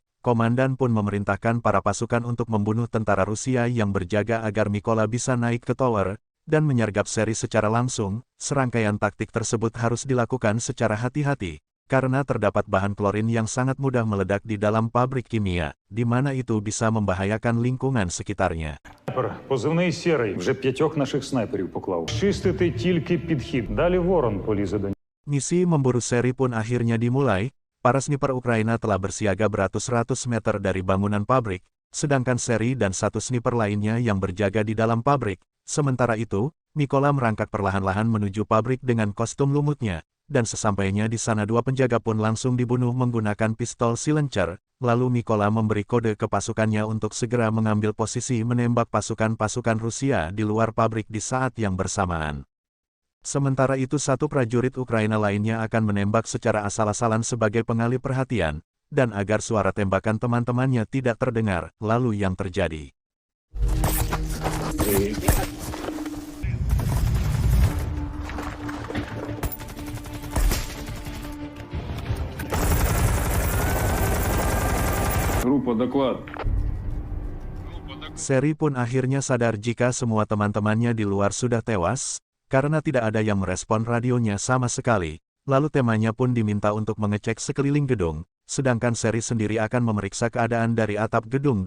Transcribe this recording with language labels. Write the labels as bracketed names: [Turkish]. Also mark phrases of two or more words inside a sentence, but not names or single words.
[Indonesian] Komandan pun memerintahkan para pasukan untuk membunuh tentara Rusia yang berjaga agar Mykola bisa naik ke tower dan menyergap seri secara langsung. Serangkaian taktik tersebut harus dilakukan secara hati-hati, karena terdapat bahan klorin yang sangat mudah meledak di dalam pabrik kimia, di mana itu bisa membahayakan lingkungan sekitarnya. [Ukrainian] Позивний «Сірий». Вже 5 наших снайперів поклав. Чистити тільки підхід. Далі ворон полізе до. [Indonesian] Misi memburu seri pun akhirnya dimulai. Para sniper Ukraina telah bersiaga beratus-ratus meter dari bangunan pabrik, sedangkan seri dan 1 sniper lainnya yang berjaga di dalam pabrik. Sementara itu, Mykola merangkak perlahan-lahan menuju pabrik dengan kostum lumutnya, dan sesampainya di sana 2 penjaga pun langsung dibunuh menggunakan pistol silencer. Lalu Mykola memberi kode ke pasukannya untuk segera mengambil posisi menembak pasukan-pasukan Rusia di luar pabrik di saat yang bersamaan. Sementara itu 1 prajurit Ukraina lainnya akan menembak secara asal-asalan sebagai pengalih perhatian, dan agar suara tembakan teman-temannya tidak terdengar. Lalu yang terjadi. [Russian] Группа, доклад. [Indonesian] Seri pun akhirnya sadar jika semua teman-temannya di luar sudah tewas, karena tidak ada yang merespon radionya sama sekali. Lalu temannya pun diminta untuk mengecek sekeliling gedung, sedangkan seri sendiri akan memeriksa keadaan dari atap gedung.